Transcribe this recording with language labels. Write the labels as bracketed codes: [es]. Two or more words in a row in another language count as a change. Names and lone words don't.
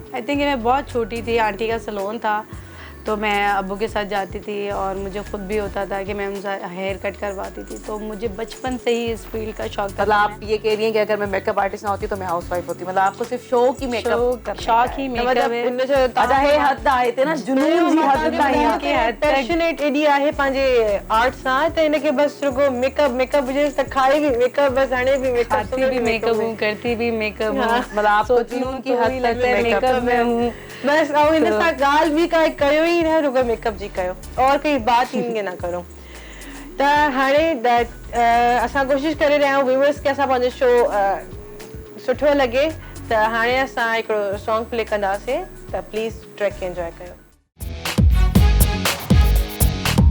[en] I think [hi] मैं बहुत छोटी थी, आंटी का सैलून था तो मैं अब्बू के साथ जाती थी और मुझे खुद भी होता था कि मैं उनसे [en] hair cut [hi] करवाती थी, तो मुझे बचपन से ही इस फील्ड का शौक था। मतलब आप ये कह रही हैं कि अगर मैं [en] makeup artist [hi] ना होती तो मैं हाउसवाइफ होती, मतलब आपको सिर्फ शौक ही मेकअप शौक ही मेकअप है। अच्छा, [sd] हे हद आहे ते ना जुनून जी हद ताईं के पैशनेट एडी आहे पंहिंजे आर्ट सां त इनके बस रुगो मेकअप हुजे त खाए भी मेकअप, बस हाणे भी मेकअप, [hi] खाती भी मेकअप हूं, करती भी मेकअप हूं, मतलब आपको जुनून की हद तक मेकअप में हूं [sd] बस। और इन सां ॻाल्हि भी काई कयो ही न, रुगो मेकअप जी कयो और कोई बात ही न करो। त हाणे असां कोशिश करे रहिया आहियूं व्यूअर्स खे असां पंहिंजो शो सुठो लॻे, त हाणे असां हिकिड़ो सॉन्ग प्ले कंदासीं, त [en] please track [sd] खे एंजॉय कयो।